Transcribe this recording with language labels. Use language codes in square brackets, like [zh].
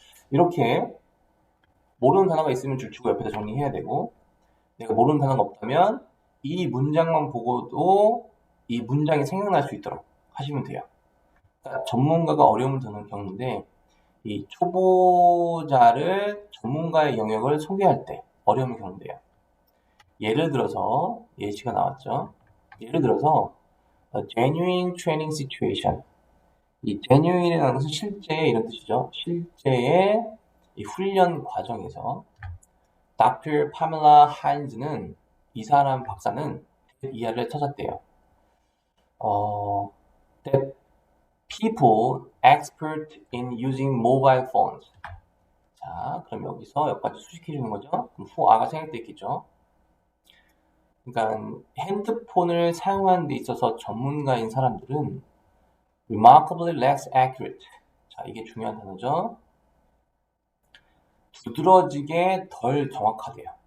[ko] 이렇게 모르는 단어가 있으면 줄치고 옆에다 정리해야 되고 내가 모르는 단어가 없다면 이 문장만 보고도 이 문장이 생각날 수 있도록 하시면 돼요. 그러니까 전문가가 어려움을 겪는데 이 초보자를 전문가의 영역을 소개할 때 어려움을 겪는데요. 예를 들어서 예시가 나왔죠. 예를 들어서 [en] a genuine training situation. [ko] 이 genuine이라는 것은 실제 이런 뜻이죠. 실제의 이 훈련 과정에서 Dr. Pamela Heinz는 이 사람 박사는 이하를 찾았대요. [en] That people expert in using mobile phones. [ko] 자, 그럼 여기서 여기까지 수식해 주는 거죠. 그럼 후아가 생략돼 있겠죠. 그러니까 핸드폰을 사용하는 데 있어서 전문가인 사람들은 [en] remarkably less accurate. [ko] 자, 이게 중요한 단어죠. 두드러지게 덜 정확하대요.